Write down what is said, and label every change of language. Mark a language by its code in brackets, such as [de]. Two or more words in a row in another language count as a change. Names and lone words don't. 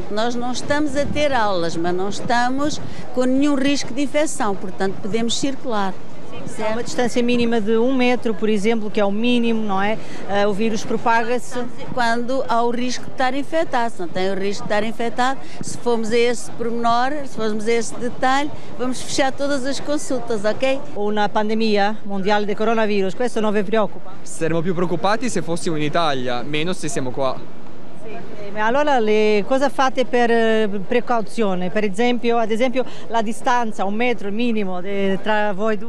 [pt] Nós não estamos a ter aulas, mas não estamos com nenhum risco de infecção, portanto podemos circular. Há uma distância mínima de 1 metro, por exemplo, que é o mínimo, não é? O vírus propaga-se. Quando há o risco de estar infectado, se não tem o risco de estar infectado, se formos a esse pormenor, se formos a esse detalhe, vamos fechar todas as consultas, ok? [it] Una pandemia mondiale di coronavirus, questo non vi preoccupa? Saremmo più preoccupati se fossimo in Italia, meno se siamo qua. Allora cosa fate per precauzione? Per esempio, ad esempio la distanza, 1 metro minimo tra voi due?